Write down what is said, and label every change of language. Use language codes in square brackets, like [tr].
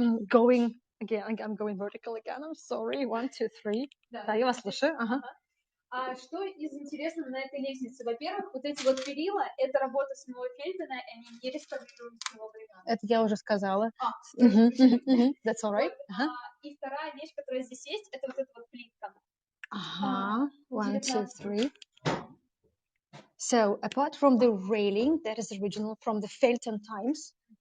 [en] Going again, I'm going vertical again. I'm sorry. 1, 2, 3. [ru] Да, я вас слушаю. Ага. А что из интересного на этой лестнице? Во-первых, вот эти вот перила, это работа самого Фельдена, и они не реставрируют с его времен. Это я уже сказала. [en] That's all right. [ru] Вот, и вторая вещь, которая здесь есть, это вот эта вот плитка. Ага. 1, 2, 3. [en] So, apart from the railing, that is original from the Felton times.